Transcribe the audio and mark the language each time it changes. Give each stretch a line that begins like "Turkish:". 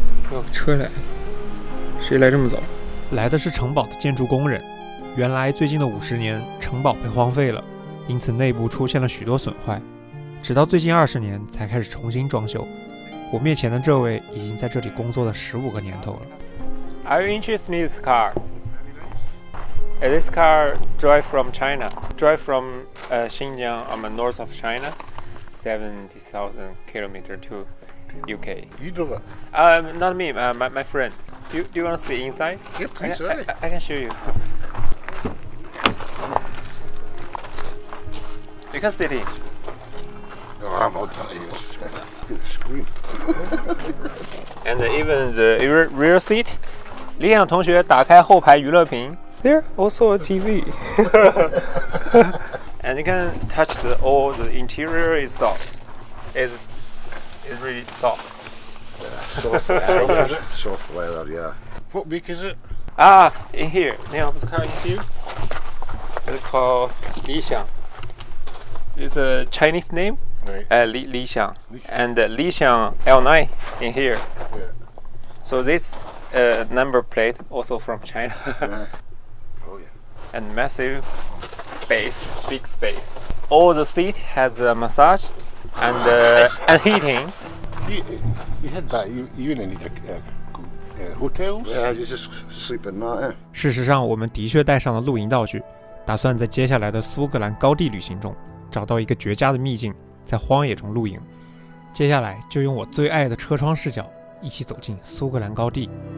Chinese: 哦，车来了，谁来这么早？来的是城堡的建筑工人。原来最近的50年，城堡被荒废了，因此内部出现了许多损坏，直到最近20年才开始重新装修。我面前的这位已经在这里工作了15个年头了。
English: Are you interested in this car? This car drive from China, drive from Xinjiang on the north of China, 70,000 kilometers to UK. You drove it? Not me, my friend. Do you want to see inside? Yep, I can show you. You can sit in. Oh, I'm not telling you. Good screen. And even the rear seat.
Chinese: 李想同学打开后排娱乐屏 ，
English: There also a TV. And you can touch all the interior is soft. It's really soft. Soft leather. Soft leather, yeah. What make is it? In here.
Chinese: 你好，不是看
English: in here? It's called 理想。 It's a Chinese name. Right. 理想 and 理想 L9 in here. Yeah. So this number plate also from China. Yeah. Oh yeah. And massive space, big space. All the seat has a massage and heating. You had that. You didn't need hotels. Yeah, you just sleep in that.
Chinese: 事实上，我们的确带上了露营道具，打算在接下来的苏格兰高地旅行中找到一个绝佳的秘境，在荒野中露营。接下来就用我最爱的车窗视角，一起走进苏格兰高地。